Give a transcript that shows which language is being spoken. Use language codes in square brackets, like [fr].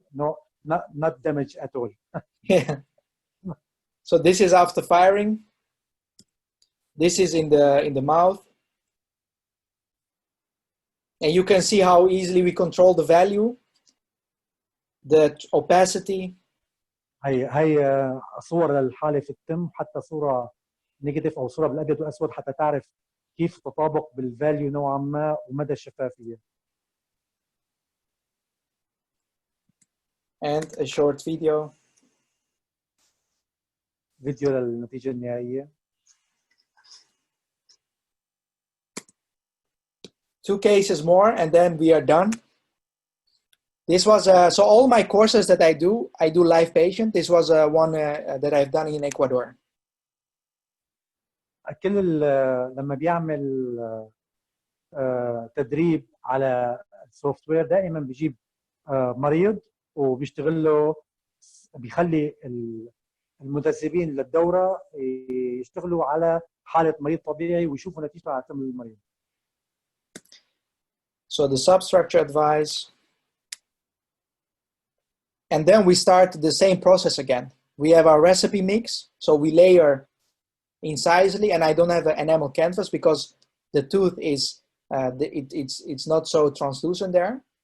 [en] No, not damage at all. Yeah. So this is after firing. This is in the mouth. And you can see how easily we control the value, the opacity. [ar] هي صور للحالة في التم، حتى صورة نيجاتيف أو صورة بالأبيض والأسود حتى تعرف كيف تطابق بالفاليو نوعا ما ومدى الشفافية. [en] And a short video. [ar] فيديو للنتيجة النهائية. [en] 2 cases more and then we are done. This was so all my courses that I do live patient. This was one that I've done in Ecuador. [ar] كل لما بيعمل تدريب على السوفت وير دائما بيجيب مريض وبيشتغل له، بيخلي المدربين للدوره يشتغلوا على حاله مريض طبيعي ويشوفوا نتيجته على تم المريض. [en] So the substructure advice. And then we start the same process again. We have our recipe mix. So we layer incisively, and I don't have an enamel canvas because the tooth is, it's not so translucent there.